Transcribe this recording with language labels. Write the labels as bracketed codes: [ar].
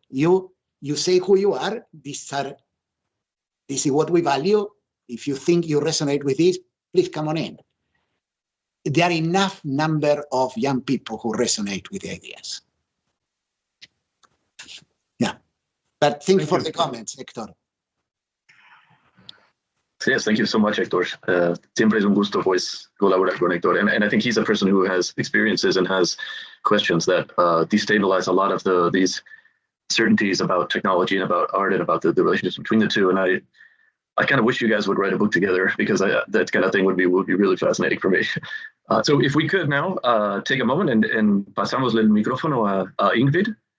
[en] You say who you are. This is what we value. If you think you resonate with this, please come on in. There are enough number of young people who resonate with the ideas. Yeah, but thank you for the comments, Héctor. Yes, thank you so much, Héctor. [es] Siempre es un gusto, pues, colaborar con Héctor. [en] And I think he's a person who has experiences and has questions that destabilize a lot of these certainties about technology and about art and about the relationships between the two. And I kind of wish you guys would write a book together, because that kind of thing would be really fascinating for me. So if we could now take a moment and [es] pasamos el micrófono a Ingrid.